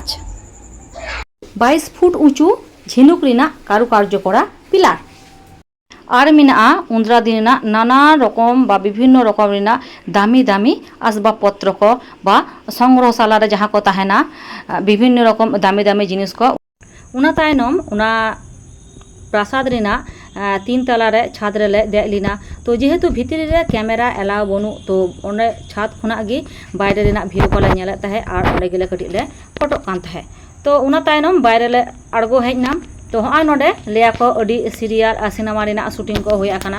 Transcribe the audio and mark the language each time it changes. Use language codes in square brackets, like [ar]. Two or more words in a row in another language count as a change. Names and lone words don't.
[sat] 22 फुट उঁচু झिनुक रेना कारुकार्य करा पिलार। और मेनाआ उंद्रा दिन रेना नाना रकम बा विभिन्न रकम रेना दामी दामी आसबाबपत्र को बा संग्रहशाला रे जहाँ को ताहेना विभिन्न रकम दामी दामी जिनिस को। उना तायनम उना प्रासाद रेना 3 तला रे छाद रे ले देज लेना। तो जेहेतु भितरी रे कैमरा एलाव बनू तो ओंडे छाद खुना गे बायरे रेना भिउ को ले नेले ताहे और ओंडे गेले कटिज ले फटो कान ताहे। तो उना तायनम बायरे ले आड़गो हेजना। तो हाँ नोडे लेया को अडी सीरियल और सिनेमा रेना शूटिंग को होया काना।